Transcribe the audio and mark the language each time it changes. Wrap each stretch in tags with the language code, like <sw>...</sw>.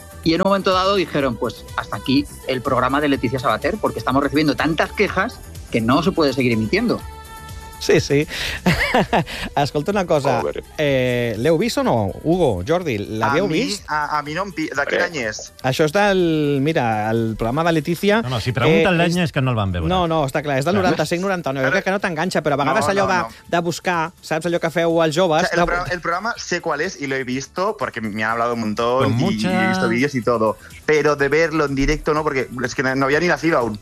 <es>Y en un momento dado dijeron, pues hasta aquí el programa de Leticia Sabater, porque estamos recibiendo tantas quejas que no se puede seguir emitiendo.</es> <ca>Sí, sí. Escolta una cosa. L'heu vist o no, Hugo, Jordi? L'havíeu vist? A mi no em pi... De quin any és? Això és del... Mira, el programa de Leticia... No, no, si pregunten l'any és que no el van veure. No, no, està clar. És del 95-99. Jo crec que no t'enganxa, però a vegades no, allò no, de buscar, saps allò que feu als joves...</ca> <es>O sea,</es> <ca>el programa sé qual és i l'he vist perquè m'hi han</ca> <es>hablado un montón mucha... y he visto vídeos y todo. Pero de verlo en directo no, porque es que no había ni nacido aún.</es>